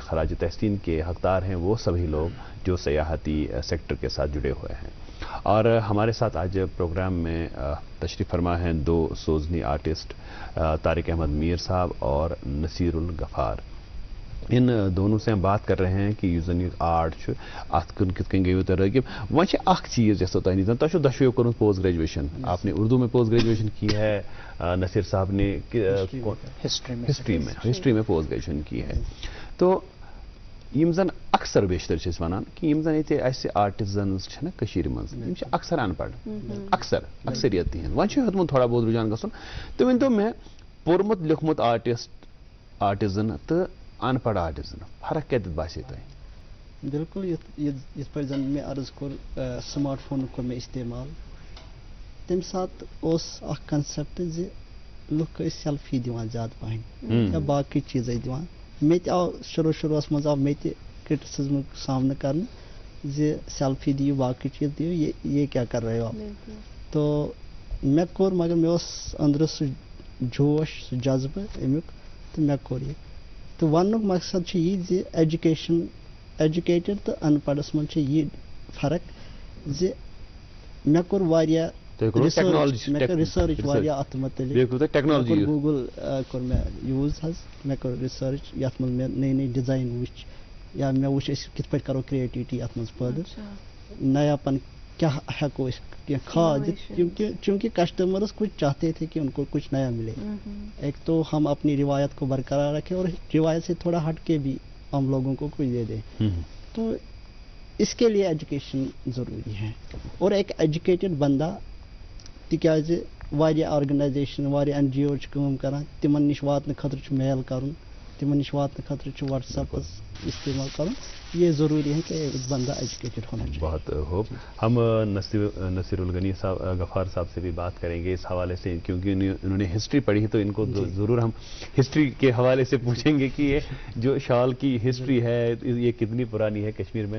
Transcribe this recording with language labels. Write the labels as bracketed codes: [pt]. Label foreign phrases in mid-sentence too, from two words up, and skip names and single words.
[ur] خراج تحسین کے حقدار ہیں وہ سبھی لوگ جو سیاحتی سیکٹر کے ساتھ جڑے ہوئے ہیں اور ہمارے ساتھ آج پروگرام میں تشریف فرما ہیں 2 سوزنی آرٹسٹ طارق احمد میر صاحب اور نصیر الغفار ان دونوں سے ہم بات کر رہے ہیں کہ [ks] یُس زن یہ آرٹ چھُ اتھ کن کت کن گیو ترغیب وۄنۍ چھِ اکھ چیز یژھو تۄہہِ نِش زن تۄہہِ چھو دۄشوٕیو کوٚرمُت پوسٹ گریجویشن [ur] آپ نے اردو میں پوسٹ گریجویشن کی ہے نصیر صاحب نے ہسٹری میں پوسٹ گریجویشن کی ہے تو [ks] یم زن اکثر بیشتر چھِ وَنان کہ یِم زَن ییٚتہِ اَسہِ آرٹِزنٕز چھِ نا کٔشیٖرِ منٛز یِم چھِ اکثر ان پڑھ اکثریت تِہنٛد وۄنۍ چھُ ہیوٚتمُت تھوڑا بہت رُجحان گژھُن تُہۍ ؤنۍتو مےٚ پوٚرمُت لیوٚکھمُت آرٹِزن تہٕ ان پڑھ آرٹِزن فرق کَتٮ۪تھ باسے تۄہہِ؟ بالکل یِتھ پٲٹھۍ زَن مےٚ عرض کوٚر سمارٹ فونُک کوٚر مےٚ استعمال تَمہِ ساتہٕ اوس اکھ کنسیپٹ زِ لُکھ ٲسۍ سیلفی دِوان زیادٕ پَہن یا باقٕے چیٖزے دِوان مےٚ تہِ آو شروٗعس منٛز آو مےٚ تہِ کرٹسزمُک سامنہٕ کرنہٕ زِ سیلفی دِیِو باقٕے چیٖز دِیِو [ur] یہ کیٛاہ کر رہے ہو آپ [ks] تو مےٚ کوٚر مگر مےٚ اوس أنٛدرٕ سُہ جوش سُہ جذبہٕ امیُک تہٕ مےٚ کوٚر یہِ تہٕ وننُک مقصد چھُ یی زِ ایجوکیٹڈ تہٕ ان پڑھس منٛز چھِ یہِ فرق زِ مےٚ کوٚر واریاہ رِسٲرٕچ واریاہ اتھ متعلق گوٗگل کوٚر مےٚ یوٗز حظ مےٚ کوٚر رِسٲرٕچ یتھ منٛز مےٚ نٔے نٔے ڈِزاین وٕچھ یا مےٚ وٕچھ أسۍ کِتھ پٲٹھۍ کرو کریٹِوٹی اتھ منٛز پٲدٕ نیاپن کیٛاہ ہٮ۪کو أسۍ کینٛہہ خاص دِتھ [ur] چونکہ کسٹمرس کچھ چاہتے تھے کہ ان کو کچھ نیا ملے ایک [ks] تو ہم اپنی روایت کو برقرار رکھیں اور روایت سے تھوڑا ہٹ کے بھی ہم لوگوں کو کچھ دے دیں تو اس کے لیے ایجوکیشن ضروری ہے اور ایک ایجوکیٹڈ بندہ تِکیٛازِ واریاہ آرگنایزیشن واریاہ این جی او چھِ کٲم کران تِمن نِش واتنہٕ خٲطرٕ چھُ میل کرُن تِمن نِش واتنہٕ خٲطرٕ چھُ واٹس ایپس استعمال کرُن یہ ضروری ہے کہ ایک بندہ ایجوکیٹڈ ہونا چاہیے. [ur] بہت خوب. ہم نصیر الغنی صاحب غفار صاحب سے بھی بات کریں گے اس حوالے سے کیونکہ انہوں نے ہسٹری پڑھی تو ان کو ضرور ہم ہسٹری کے حوالے سے پوچھیں گے کہ یہ جو شال کی ہسٹری ہے یہ کتنی پرانی ہے کشمیر میں.